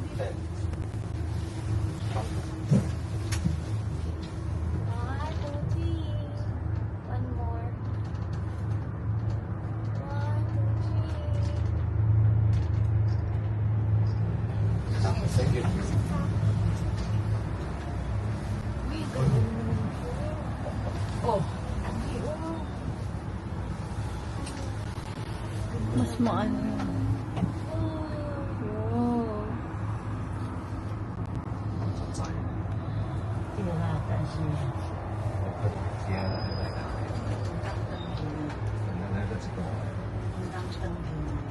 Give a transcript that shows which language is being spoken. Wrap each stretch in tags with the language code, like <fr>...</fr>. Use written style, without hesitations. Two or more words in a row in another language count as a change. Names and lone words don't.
<en>One more. 1, 2, 3. Thank you。</en> <tl>Mas maano yun. Wow.</tl> <zh>这个呢，但是接下来来看，来这个。当成</zh>